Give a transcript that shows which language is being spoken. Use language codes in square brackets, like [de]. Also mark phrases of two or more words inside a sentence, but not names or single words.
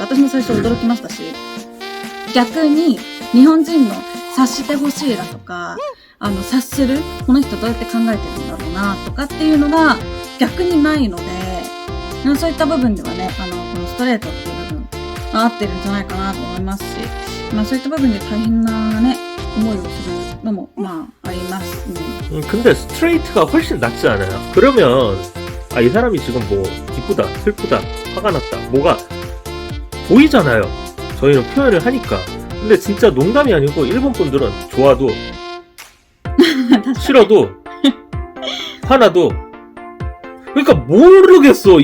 [ja] 私も最初驚きましたし、逆に日本人の察してほしいだとか、察する、この人どうやって考えてるんだろうなとかっていうのが逆にないので、そういった部分ではね、このストレートっていう部分が合ってるんじゃないかなと思いますし、そういった部分で大変なね、思いをするのもあります。 [ko] 근데 스트레이트가 훨씬 낫지 않아요? 그러면 이 사람이 지금 뭐 기쁘다, 슬프다, 화가 났다, 뭐가 보이잖아요. 저희는 표현을 하니까. 근데 진짜 농담이 아니고 일본 분들은 좋아도 싫어도 화나도 그러니까 모르겠어.